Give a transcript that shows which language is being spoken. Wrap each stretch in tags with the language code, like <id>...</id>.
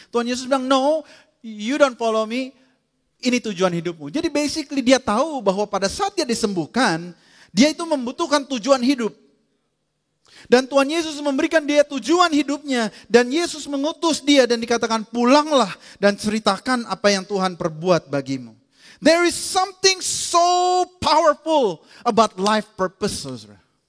<id>Tuhan Yesus bilang,</id> <en>no, you don't follow me.</en> <id>Ini tujuan hidupmu. Jadi basically dia tahu bahwa pada saat dia disembuhkan, dia itu membutuhkan tujuan hidup. Dan Tuhan Yesus memberikan dia tujuan hidupnya. Dan Yesus mengutus dia dan dikatakan pulanglah dan ceritakan apa yang Tuhan perbuat bagimu.</id> <en>There is something so powerful about life purpose, saudara.</en>